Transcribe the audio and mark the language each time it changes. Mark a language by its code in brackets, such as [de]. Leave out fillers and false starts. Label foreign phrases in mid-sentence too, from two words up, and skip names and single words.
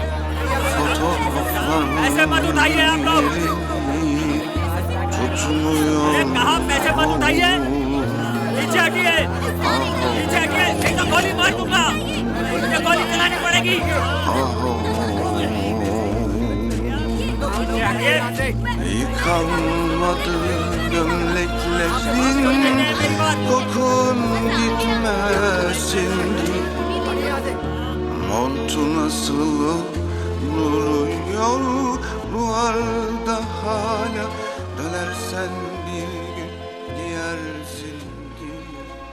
[hi] पैसे मत उठाइए आप लोग। अरे कहाँ पैसे मत उठाइए। पीछे हटिए, पीछे हटिए। नहीं तो गोली मार दूंगा। मुझे गोली चलानी पड़ेगी। पीछे हटिए। [tr] gömleklerin kokun gitmesin. Montun asılı duruyor duvarda hala. Dönersen bir gün giyersin giy.